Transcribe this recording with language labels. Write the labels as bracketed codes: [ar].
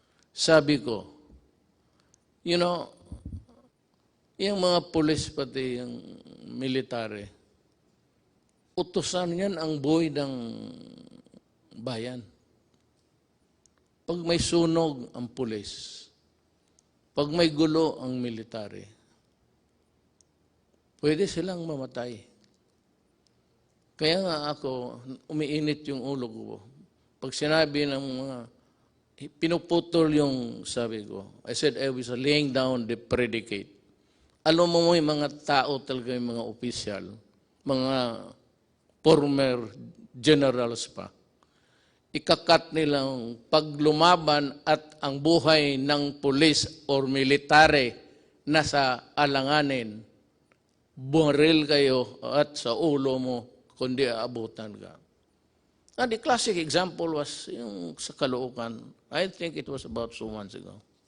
[tl] Sabi ko, [en] you know, [tl] yung mga pulis pati yung military, utusan yan ang buhay ng bayan. Pag may sunog ang pulis, pag may gulo ang military, pwede silang mamatay. Kaya nga ako, umiinit yung ulo ko. Pag sinabi ng mga, pinuputol yung sabi ko, [en] I said I was laying down the predicate. [tl] Alam mo yung mga tao talaga, yung mga opisyal, mga former generals pa, ikakat nilang paglumaban at ang buhay ng pulis or military nasa alanganin, baril kayo at sa ulo mo, kundi aabutan ka. [en] And the classic example was [tl] yung sa [en] Caloocan. I think it was about 2 months ago.